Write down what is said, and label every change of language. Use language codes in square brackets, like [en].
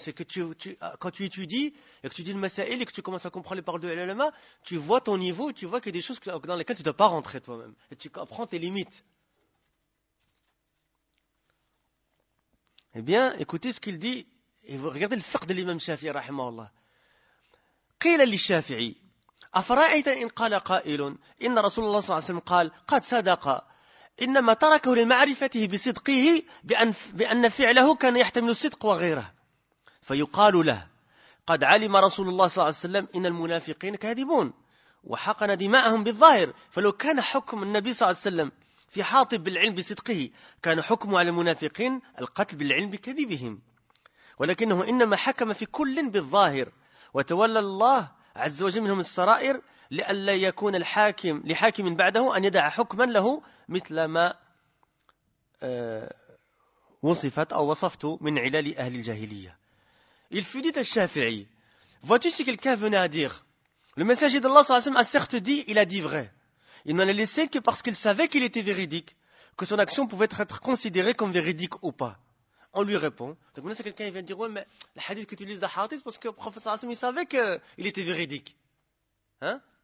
[fr] C'est que quand tu étudies et que tu dis le masail et que tu commences à comprendre les paroles de l'ulama, tu vois ton niveau, tu vois qu'il y a des choses dans lesquelles tu ne dois pas rentrer toi-même. Et tu comprends tes limites. Eh bien, écoutez ce qu'il dit. Et vous regardez le fiqh de l'imam Shafi'i, rahimahullah. [ar] قيل للشافعي أفرأيت إن قال قائل إن رسول الله صلى الله عليه وسلم قال قد صدق إنما تركه لمعرفته بصدقه بأن فعله كان يحتمل الصدق وغيره فيقال له قد علم رسول الله صلى الله عليه وسلم إن المنافقين كاذبون وحقن دماءهم بالظاهر فلو كان حكم النبي صلى الله عليه وسلم في حاطب بالعلم بصدقه كان حكمه على المنافقين القتل بالعلم بكذبهم ولكنه إنما حكم في كل بالظاهر وتولى الله عز وجل منهم السرائر لئلا يكون الحاكم لحاكم بعده أن يدع حكما له مثل ما وصفت أو وصفت من علال أهل الجاهلية. [fr] Il fut dit à Shafi'i, vois-tu ce que quelqu'un venait à dire? Le messager d'Allah a certes dit, il a dit vrai. Il n'en est laissé que parce qu'il savait qu'il était véridique, que son action pouvait être considérée comme véridique ou pas. On lui répond. Donc maintenant, c'est quelqu'un qui vient dire, ouais, mais le hadith que tu lis de Hadith, parce que le professeur Hassan, il savait qu'il était véridique. Hein?